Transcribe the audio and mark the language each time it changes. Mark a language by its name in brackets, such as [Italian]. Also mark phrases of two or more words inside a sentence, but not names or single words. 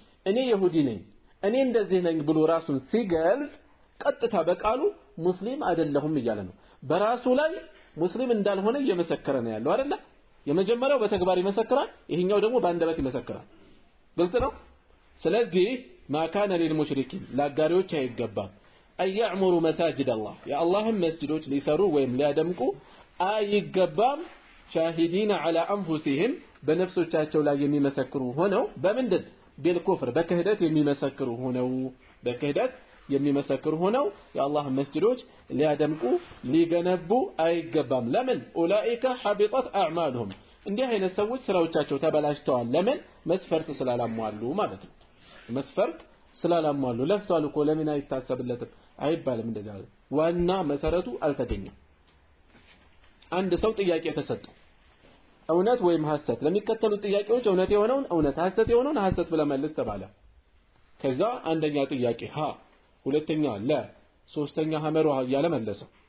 [Amharic] እኔ ይሁዲ ነኝ እኔ እንደዚህ ነኝ ብሎ ራሱን ሲገልጽ ቀጥታ በቃሉ ሙስሊም አይደለሁም እያለ ነው በራሱ ላይ ሙስሊም እንዳልሆነ እየመሰከረ ነው ያለው አይደለ የመጀመሪያው በተግባር ይመሰክራል ይሄኛው ደግሞ በአንደበት ይመሰክራል ግልጽ ነው ስለዚህ [Arabic] ما كان للمشركين [Amharic] ላጋሪዎች አይገባም [Arabic] يعمروا مساجد الله [Amharic] የአላህን መስጂዶች ሊሰሩ ወይም ሊያደምቁ አይገባም [Arabic] شاهدين على أنفسهم [Amharic] በነፍሶቻቸው ላይ የሚመሰክሩ ሆነው በምንድን بالكفر በክህደት የሚመሰክሩ ሆነው የአላህ መስጂዶች ሊያደምቁ ሊገነቡ አይገባም ለምን [Arabic] أولئك حبطت أعمالهم [Amharic] እንዲህ አይነት ሰዎች ስራዎቻቸው ተበላሽተዋል ለምን መስፈርት ስላላሟሉ ማለት ነው መስፈርት ስላላሟሉ ለፍቷል እኮ ለምን አይታሰብለትም አይባልም እንደዛ ዋና መሰረቱ አልተገኘም አንድ ሰው ጥያቄ ተሰጠው እውነት ወይም ሐሰት ለሚከተሉ ጥያቄዎች እውነት የሆነውን እውነት ሐሰት የሆነውን ሐሰት ብለህ መልስ ተባለ ከዛ አንደኛ ጥያቄ ሀ ሁለተኛ ለ ሶስተኛ ሐመሩ ያለ መለሰ